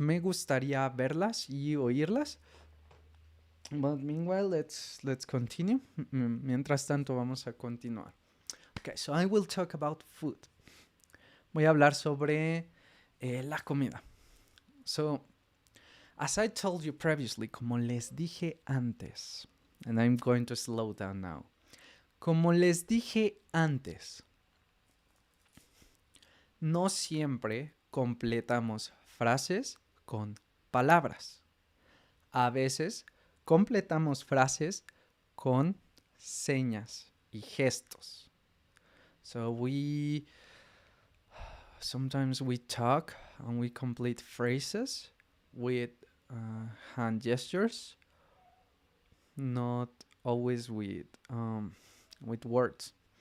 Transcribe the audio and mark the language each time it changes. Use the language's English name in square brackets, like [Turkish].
[Spanish] Me gustaría verlas y oírlas. [English] But meanwhile, let's continue. [Spanish] Mientras tanto, vamos a continuar. [English] Okay, so I will talk about food. [Spanish] Voy a hablar sobre la comida. [English] So, as I told you previously, [Spanish] como les dije antes, [English] and I'm going to slow down now. [Spanish] Como les dije antes, no siempre completamos frases con palabras. A veces completamos frases con señas y gestos. [English] So sometimes we talk and we complete phrases with hand gestures, not always with words.